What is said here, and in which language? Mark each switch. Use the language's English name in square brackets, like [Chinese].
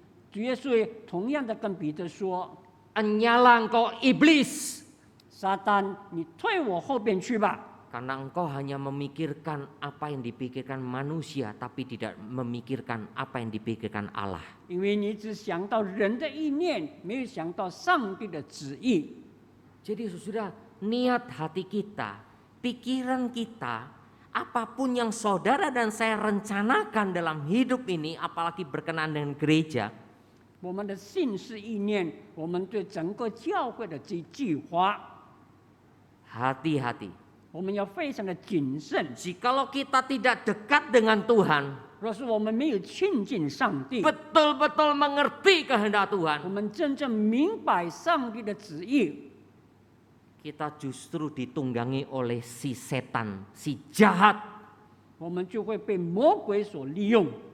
[Chinese] 主耶稣也同样的跟彼得说 [Indonesian] Enyalah engkau iblis,：“ [Chinese] 撒旦，你退我后边去吧， [Indonesian] karena engkau hanya memikirkan apa yang dipikirkan manusia, tapi tidak memikirkan apa yang dipikirkan Allah. [Chinese] 因为你只想到人的意念，没有想到上帝的旨意。” [Indonesian] Jadi saudara, niat hati kita, pikiran kita, apapun yang saudara dan saya rencanakan dalam hidup ini, apalagi berkenaan dengan gereja, [Chinese] 我们的心思意念，我们对整个教会的计划， [Indonesian] hati-hati. [Chinese] 我们要非常的谨慎。 [Indonesian] Jikalau kita tidak dekat dengan Tuhan, [Chinese] 若是我们没有亲近上帝， [Indonesian] betul-betul mengerti kehendak [Chinese] 我 [Indonesian] Tuhan, [Chinese] 们真正明白上帝的旨意， [Indonesian] kita justru ditunggangi oleh si setan, si jahat, [Chinese] 我们就会被魔鬼所利用，